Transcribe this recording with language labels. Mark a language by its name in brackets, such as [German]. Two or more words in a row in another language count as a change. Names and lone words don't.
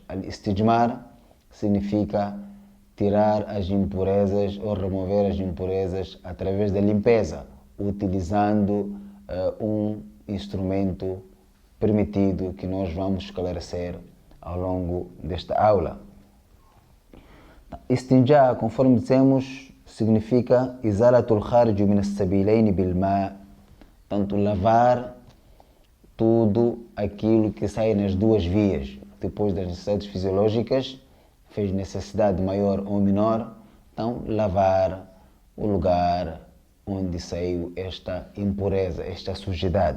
[Portuguese] Al-istijmar significa tirar as impurezas ou remover as impurezas através da limpeza, utilizando um instrumento permitido que nós vamos esclarecer ao longo desta aula. Istinja, conforme dissemos, significa [Arabic] إزالة الخارج من السبيلين بالماء', [Portuguese] tanto lavar tudo aquilo que sai nas duas vias. Depois das necessidades fisiológicas, fez necessidade maior ou menor, então lavar o lugar onde saiu esta impureza, esta sujidade.